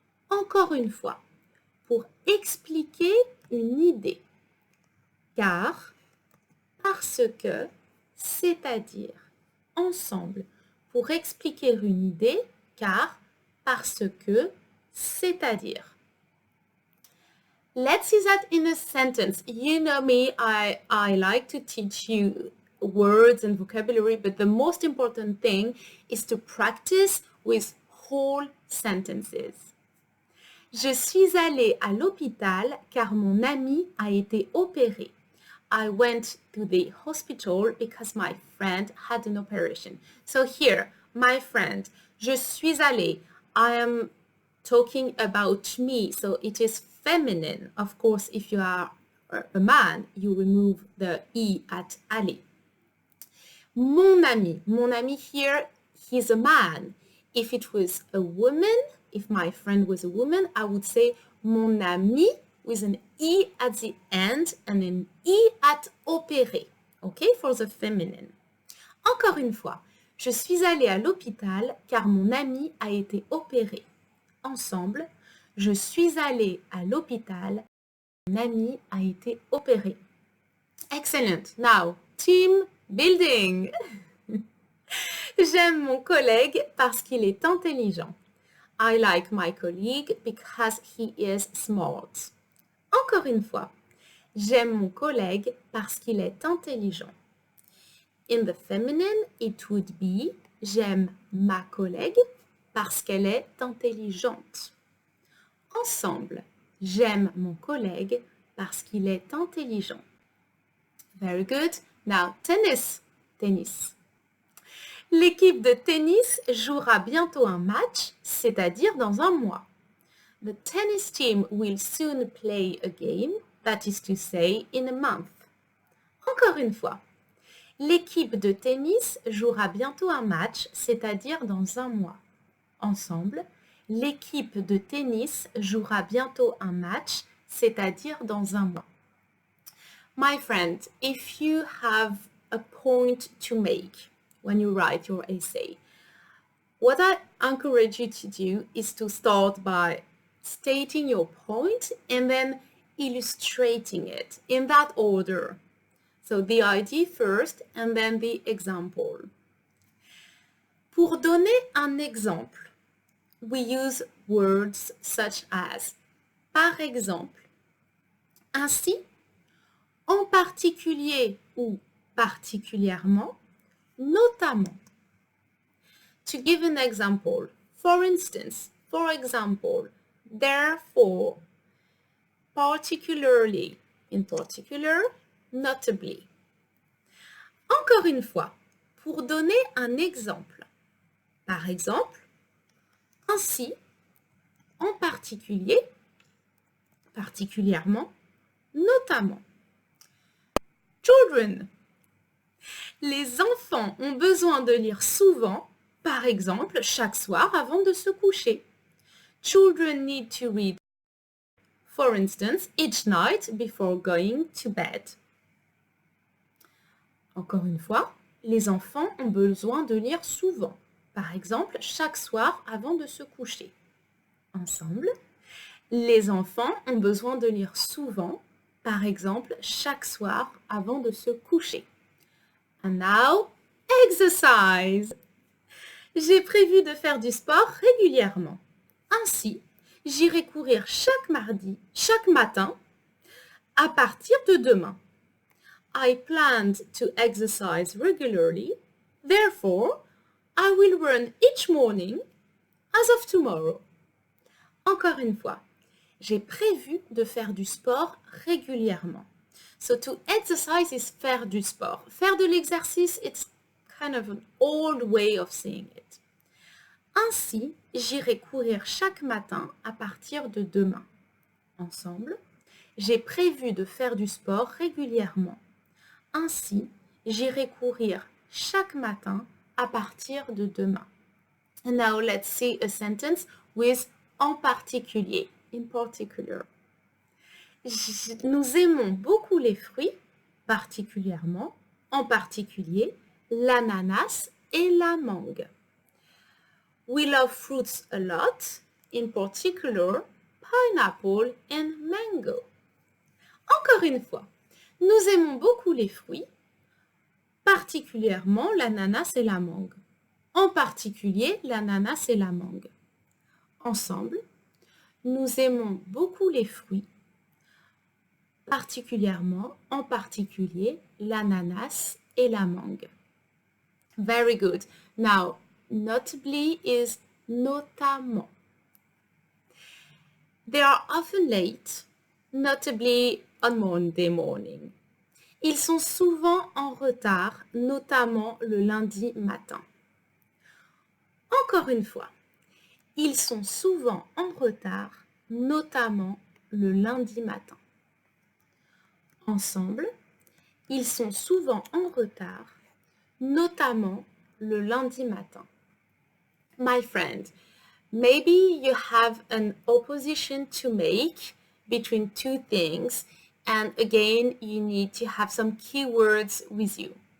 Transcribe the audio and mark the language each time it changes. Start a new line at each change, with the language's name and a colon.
French: Encore une fois, pour expliquer une idée, car, parce que, c'est-à-dire. Ensemble, pour expliquer une idée, car, parce que, c'est-à-dire.
English: Let's see that in a sentence. You know me, I like to teach you words and vocabulary, but the most important thing is to practice with whole sentences.
French: Je suis allée à l'hôpital car mon ami a été opéré.
English: I went to the hospital because my friend had an operation. So here, my friend,
French: je suis allée.
English: I am talking about me, so it is feminine. Of course, if you are a man, you remove the E at aller.
French: Mon ami
English: here, he's a man. If it was a woman, if my friend was a woman, I would say
French: mon ami
English: with an E at the end and an E at opérer. Okay, for the feminine.
French: Encore une fois, je suis allée à l'hôpital car mon ami a été opéré. Ensemble, je suis allée à l'hôpital, mon ami a été opéré. Excellent.
English: Now, team building.
French: J'aime mon collègue parce qu'il est intelligent.
English: I like my colleague because he is smart.
French: Encore une fois, j'aime mon collègue parce qu'il est intelligent.
English: In the feminine, it would be
French: j'aime ma collègue parce qu'elle est intelligente. Ensemble, j'aime mon collègue parce qu'il est intelligent.
English: Very good. Now, tennis. Tennis.
French: L'équipe de tennis jouera bientôt un match, c'est-à-dire dans un mois.
English: The tennis team will soon play a game, that is to say, in a month.
French: Encore une fois. L'équipe de tennis jouera bientôt un match, c'est-à-dire dans un mois. Ensemble, l'équipe de tennis jouera bientôt un match, c'est-à-dire dans un mois.
English: My friend, if you have a point to make when you write your essay, what I encourage you to do is to start by stating your point and then illustrating it in that order. So the idea first and then the example.
French: Pour donner un exemple,
English: we use words such as
French: par exemple, ainsi, en particulier ou particulièrement, notamment.
English: To give an example, for instance, for example, therefore, particularly, in particular, notably.
French: Encore une fois, pour donner un exemple. Par exemple, ainsi, en particulier, particulièrement, notamment.
English: Children,
French: Les enfants ont besoin de lire souvent, par exemple, chaque soir avant de se coucher.
English: Children need to read, for instance, each night before going to bed.
French: Encore une fois, les enfants ont besoin de lire souvent, par exemple, chaque soir avant de se coucher. Ensemble, les enfants ont besoin de lire souvent, par exemple, chaque soir avant de se coucher.
English: And now, exercise!
French: J'ai prévu de faire du sport régulièrement. Ainsi, j'irai courir chaque matin, à partir de demain.
English: I planned to exercise regularly, therefore, I will run each morning as of tomorrow.
French: Encore une fois, j'ai prévu de faire du sport régulièrement.
English: So to exercise is
French: faire du sport. Faire de l'exercice,
English: it's kind of an old way of saying it.
French: Ainsi, j'irai courir chaque matin à partir de demain. Ensemble, j'ai prévu de faire du sport régulièrement. Ainsi, j'irai courir chaque matin à partir de demain.
English: And now let's see a sentence with
French: en particulier,
English: in particular.
French: Nous aimons beaucoup les fruits, particulièrement, en particulier, l'ananas et la mangue.
English: We love fruits a lot, in particular, pineapple and mango.
French: Encore une fois, nous aimons beaucoup les fruits, particulièrement l'ananas et la mangue. En particulier, l'ananas et la mangue. Ensemble, nous aimons beaucoup les fruits, particulièrement, en particulier, l'ananas et la mangue.
English: Very good. Now, notably is notamment. They are often late, notably on Monday morning.
French: Ils sont souvent en retard, notamment le lundi matin. Encore une fois, ils sont souvent en retard, notamment le lundi matin. Ensemble, ils sont souvent en retard, notamment le lundi matin.
English: My friend, maybe you have an opposition to make between two things, and again, you need to have some keywords with you.